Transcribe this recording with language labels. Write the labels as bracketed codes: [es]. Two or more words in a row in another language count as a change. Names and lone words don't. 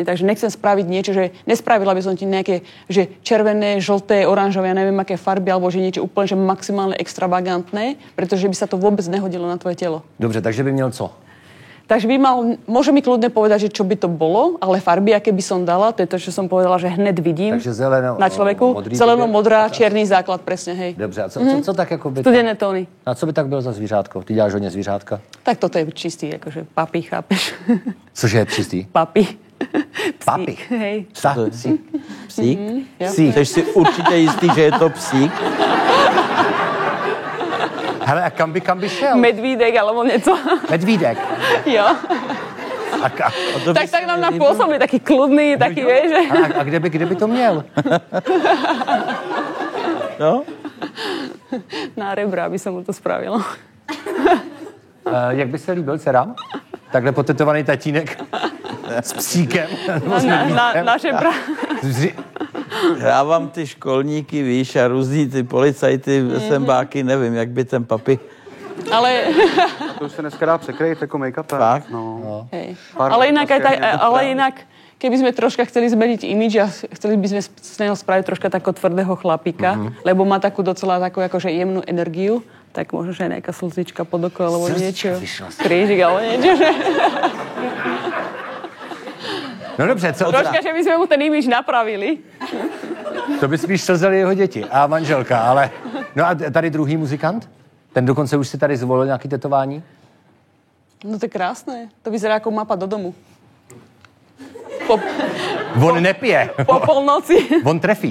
[sk] Takže nechcem spraviť niečo, že nespravila by som ti nejaké, že červené, žlté, oranžové, ja neviem aké farby, alebo že niečo úplne, že maximálne extravagantné, pretože by sa to vôbec nehodilo na tvoje telo. [cs] Dobře, takže by měl co? [sk] Takže môže mi kľudne povedať, že čo by to bolo, ale farby, aké by som dala, to je to, čo som povedala, že hned vidím. Takže zeleno, na človeku. Zeleno-modrá, čierny základ, presne, hej. [cs] Dobře, a co tak jako by... [sk] Studené tóny. [cs] A co by tak bylo za zvířátko? Ty děláš hodně zvířátka? [sk] Tak toto je čistý, akože papi, chápeš? [cs] Cože je čistý? Papi. Papi. [sk] Hej. [cs] Psa? [sk] Psík? Psík? Psík. [cs] Jsi si určitě jistý, že je to psík? Hele, a kam by šel? Medvídek, alebo něco. Medvídek. [sk] Jo. Tak nám napôsobí taký kľudný, taký, vieš. [cs] A kde by to měl? No? [sk] Na rebra, aby som mu to spravila. [cs] Jak by se líbil dcerám? Takhle potetovaný tatínek s psíkem. Na žebra. Hrávám ty školníky, víš, a různý ty policajty, sembáky, nevím, jak by ten papi... Ale... To už se dneska dá překrýt jako make-up. Fakt? No. [sk] Hej. Ale inak, keby sme troška chceli zmeniť imidž a chceli by sme z neho spraviť troška takého tvrdého chlapíka, lebo má takú docela takú akože jemnú energiu, tak možno, že nejaká slzička pod oko, alebo niečo. Krížik, alebo niečo, že... [cs] No dobře, co? [sk] Troška, že by sme mu ten imidž napravili. [cs] To by spíš slzeli jeho děti a manželka, ale... No a tady druhý muzikant? Ten dokonce už si tady zvolil nějaký tetování? No to je krásné. [sk] To vyzerá jako mapa do domu. [cs] On nepije. Po polnoci. On trefí.